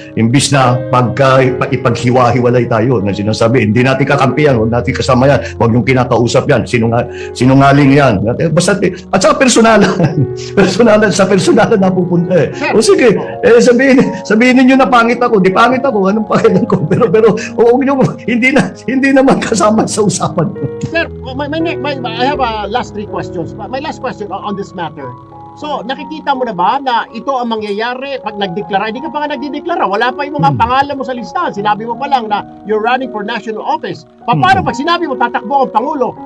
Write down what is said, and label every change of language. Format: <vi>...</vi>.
<tl>Imbis na ipaghiwa-hiwalay tayo na sinasabi, hindi natin kakampiyan, huwag natin kasama yan, huwag yung kinakausap yan, sinungaling yan. Basta, at saka personalan, sa personalan napupunta eh. O sige, sabihin niyo na pangit ako. Di pangit ako, anong pakialam ko? Pero hindi naman kasama sa usapan ko.</tl> <en>Sir, I have last 3 questions. My last question on this matter.</en> <tl>So, nakikita mo na ba na ito ang mangyayari pag nagdeklara? Hindi ka pa nga nagdideklara. Wala pa yung mga pangalan mo sa listahan. Sinabi mo pa lang na</tl> <en>you're running for national office.</en> <tl>Paano pag sinabi mo tatakbo ang Pangulo?</tl>